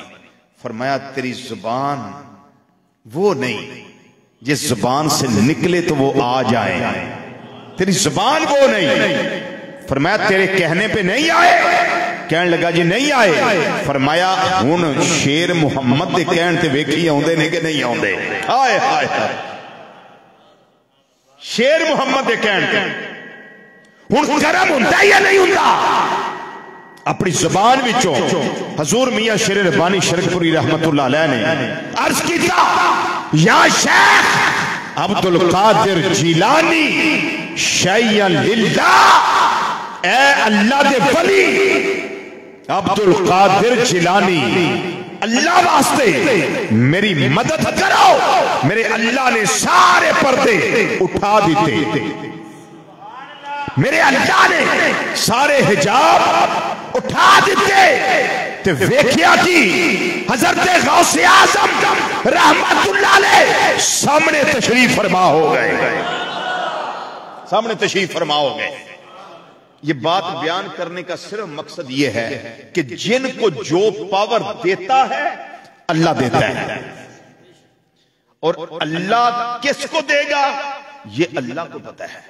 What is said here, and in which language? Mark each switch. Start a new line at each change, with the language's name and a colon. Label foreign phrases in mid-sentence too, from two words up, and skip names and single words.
Urdu: فرمایا تیری زبان وہ نہیں جس زبان سے نکلے تو وہ آ جائیں، تیری زبان وہ نہیں۔ فرمایا تیرے کہنے پہ نہیں آئے؟ کہنے لگا جی نہیں آئے۔
Punjabi: فرمایا ہن شیر محمد دے کہن تے ویکھی آوندے نے کہ نہیں آوندے؟ ہائے ہائے ہائے، شیر محمد دے کہن تے ہن کرم ہوندا یا نہیں ہوندا؟ اپنی زبان وچوں حضور میاں شیر ربانی شرک پوری رحمت اللہ علیہ نے عرض کیتا یا شیخ عبد القادر جیلانی
Arabic: شیئا للہ،
Punjabi: اے اللہ دے ولی عبد القادر جیلانی اللہ واسطے میری مدد کرو۔ میرے اللہ نے سارے پردے اٹھا دیتے، میرے اللہ نے سارے حجاب اٹھا دیتے، تے ویکھیا کی حضرت غوث اعظم رحمت اللہ علیہ سامنے تشریف فرما ہو گئے، سامنے تشریف فرما ہو گئے۔
Urdu: یہ بات بیان کرنے کا صرف مقصد یہ ہے کہ جن کو جو پاور دیتا ہے اللہ دیتا ہے، اور اللہ کس کو دے گا یہ اللہ کو پتا ہے۔